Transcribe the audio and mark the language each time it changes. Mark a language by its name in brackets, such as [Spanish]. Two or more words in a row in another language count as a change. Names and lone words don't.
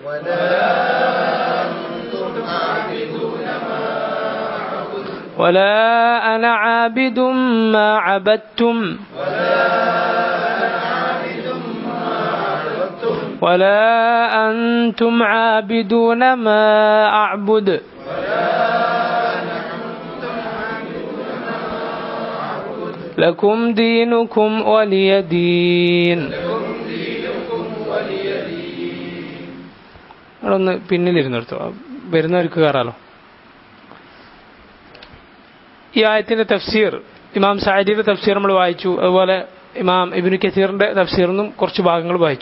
[Arabic] ولا أنا عابد ما عبدتم ولا أنتم عابدون ما أعبد لكم دينكم ولي دين. [Malayalam] അതൊന്ന് പിന്നിലിരുന്നെടുത്തോ, വരുന്നവർക്ക് കയറാലോ. ഈ ആയത്തിന്റെ തഫ്സീർ ഇമാം സഅദിയുടെ തഫ്സീർ നമ്മൾ വായിച്ചു. അതുപോലെ ഇമാം ഇബ്നു കസീറിന്റെ തഫ്സീറിനും കുറച്ച് ഭാഗങ്ങൾ വായിച്ചു.